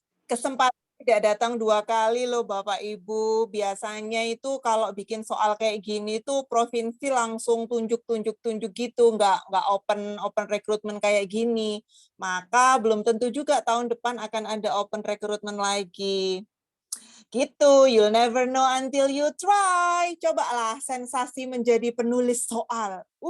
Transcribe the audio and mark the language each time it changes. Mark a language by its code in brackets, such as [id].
[id] Kesempatan tidak datang 2 kali loh Bapak Ibu. Biasanya itu kalau bikin soal kayak gini tuh provinsi langsung tunjuk gitu, nggak open recruitment kayak gini. Maka belum tentu juga tahun depan akan ada open recruitment lagi. [en] Gitu, you'll never know until you try. [id] Cobalah sensasi menjadi penulis soal.